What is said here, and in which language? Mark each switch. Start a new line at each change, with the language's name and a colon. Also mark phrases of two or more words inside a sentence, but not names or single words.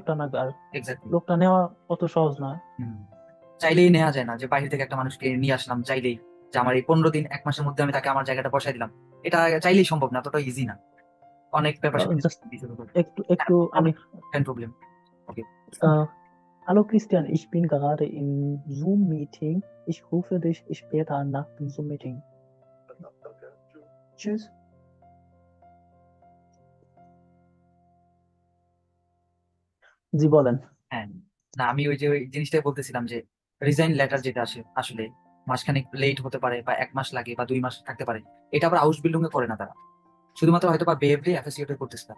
Bangla: লোকটা লাগবে। আর এক্স্যাক্টলি। লোকটা নেওয়া অত সহজ না। চাইলেই নেওয়া যায় না, যে বাইরে থেকে একটা মানুষকে নিয়ে আসলাম চাইলেই, যে আমার এই 15 দিন 1 মাসের মধ্যে আমি তাকে আমার জায়গাটা বসাই দিলাম। এটা চাইলেই সম্ভব না, ততটা ইজি না, অনেক ব্যাপার জাস্ট একটু একটু আমি
English: problem. okay.
German: äh, hallo Christian, ich bin gerade im Zoom-Meeting. Ich rufe dich später nach dem Zoom-Meeting. Tschüss.
Bangla: জি বলেন। হ্যাঁ, না আমি ওই যে ওই জিনিসটাই বলতেছিলাম, যে
English: resign letter
Bangla: যেটা আসে আসলে মাসখানেক লেট হতে পারে, বা 1 মাস লাগে, বা 2 মাস থাকতে পারে। এটা আবার
English: house building
Bangla: এ করে না তারা, শুধুমাত্র হয়তো বা বেএফডি এফএসসিওতে করতেছে তারা।